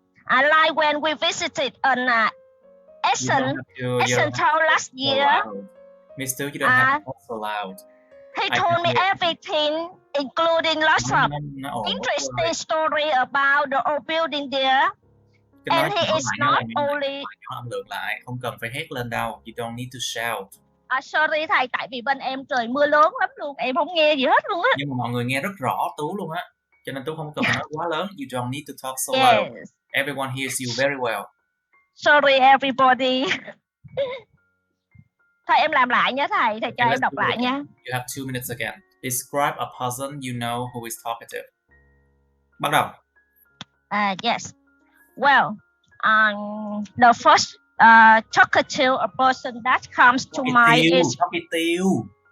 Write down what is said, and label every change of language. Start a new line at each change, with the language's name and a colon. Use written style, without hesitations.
English: Like when we visited an Asian town last year. Mr. You don't have to talk so loud. He told me everything, including lots of interesting story about the old building there. And he is not only.
Vietnamese: Âm lượng lại, không cần phải hét lên đâu.
English: You don't need to shout.
Vietnamese: Sorry thầy, tại vì bên em trời mưa lớn lắm luôn, em không nghe gì hết luôn á. Nhưng mà mọi người nghe rất rõ Tú luôn á, cho nên Tú không cần phải nói quá lớn.
English: You don't need to talk so loud. Everyone hears you very well. Sorry everybody.
Vietnamese: Thôi em làm lại nhé thầy cho em đọc lại nha.
English: You have 2 minutes again. Describe a person you know who is talkative.
Vietnamese: Bắt đầu.
English: Yes. Well, the first talkative, a person that comes to mind is talkative.